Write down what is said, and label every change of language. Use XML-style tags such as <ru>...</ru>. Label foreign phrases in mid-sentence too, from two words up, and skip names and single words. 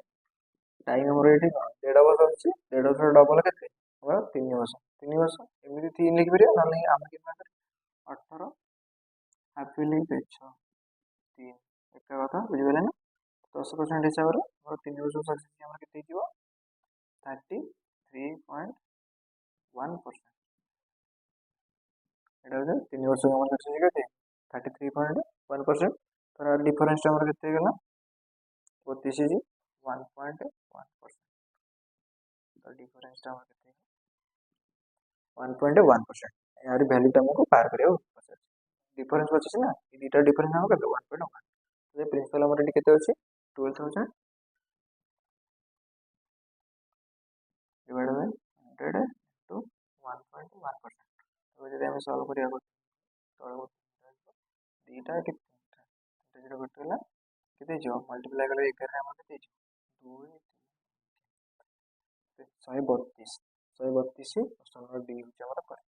<or>ଟାଇମ୍ ଆମର ଏଇଠି କ'ଣ 1.5 ବର୍ଷ ଅଛି 1.5 ବର୍ଷ ଡବଲ କେତେ ଆମର 3 ବର୍ଷ 3 ବର୍ଷ ଏମିତି 3 ଲିଖିପାରିବା ନହେଲେ ଆମେ କେମିତି 18</or> <en>half yearly</en> <or>6 3 ଏକା କଥା ବୁଝିପାରିଲେ ନା 10% ହିସାବରେ ଆମର 3 ବର୍ଷ ସକ୍ସେସ୍ ଆମର କେତେ ହେଇଯିବ 33.1%।</or> <bn>এটা হচ্ছে</bn> <or>3 ବର୍ଷ ଆମର ସକ୍ସେସ୍ କେତେ 33.1%। ତାର ଡିଫରେନ୍ସଟା ଆମର କେତେ ହେଇଗଲା 32 ହେଇଛି 1.1%। ତ ଡିଫରେନ୍ସଟା ଆମର କେତେ 1.1%। ଏହାର ଭ୍ୟାଲୁଟା ଆମକୁ ପାର କରିବାକୁ ପଚାରୁଛି ଡିଫରେନ୍ସ ଅଛି ନା ଏ ଦୁଇଟା ଡିଫରେନ୍ସ ଆମର କେତେ 1.1। ପ୍ରିନ୍ସିପାଲ ଆମର ଏଠି କେତେ ଅଛି 12,000</or> <en>divided by 100 into</en> <or>1.1%। तो ଯଦି ଆମେ ସଲ୍ଭ କରିବାକୁ ତଳକୁ ଦୁଇଟା କି ତିନିଟା ଜିରୋ କଟିଗଲା କେତେ ହେଇଯିବ ମଲ୍ଟିପ୍ଲାଏ କଲେ 11 ଆମର କେତେ ହେଇଯିବ 132</or> <en>option D</en> <or>ହେଉଛି ଆମର କରେକ୍ଟ।</or>